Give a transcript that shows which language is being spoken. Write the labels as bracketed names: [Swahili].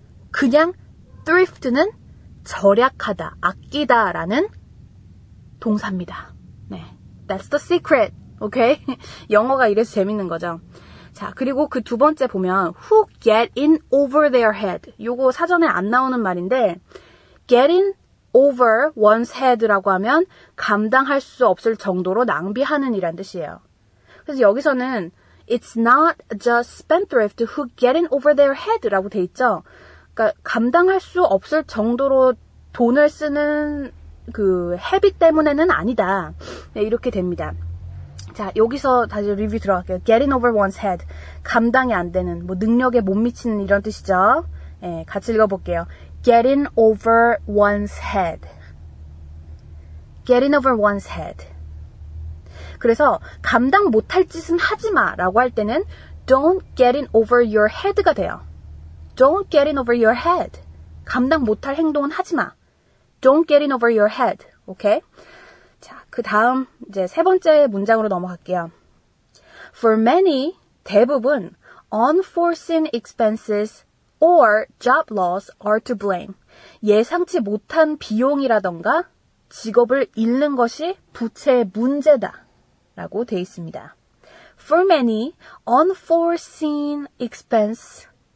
[Korean] 그냥 thrift는 절약하다, 아끼다라는 동사입니다. 네, [English] that's the secret [Korean] 오케이? 영어가 이래서 재밌는 거죠. 자, 그리고 그 두 번째 보면 [English] who get in over their head. [Korean] 요거 사전에 안 나오는 말인데 [English] get in over one's head [Korean] 라고 하면 감당할 수 없을 정도로 낭비하는 이란 뜻이에요. [English] 그래서 여기서는 it's not just spendthrift who get in over their head라고 돼 있죠. [Korean] 그러니까 감당할 수 없을 정도로 돈을 쓰는 그 헤비 때문에는 아니다. 네, 이렇게 됩니다. 자, 여기서 다시 리뷰 들어갈게요. [English] Getting over one's head. [Korean] 감당이 안 되는, 뭐 능력에 못 미치는 이런 뜻이죠. 네, 같이 읽어볼게요. [English] Getting over one's head. Getting over one's head. [Korean] 그래서 감당 못할 짓은 하지 마라고 할 때는 [English] Don't get in over your head [Korean] 가 돼요. [English] Don't get in over your head. [Korean] 감당 못할 행동은 하지 마. [English] Don't get in over your head. [Korean] 오케이? 자, 그 다음 이제 세 번째 문장으로 넘어갈게요. [English] For many, [Korean] 대부분 [English] unforeseen expenses or job loss are to blame. [Korean] 예상치 못한 비용이라던가 직업을 잃는 것이 부채의 문제다 라고 되어 있습니다. [English] For many, unforeseen expenses.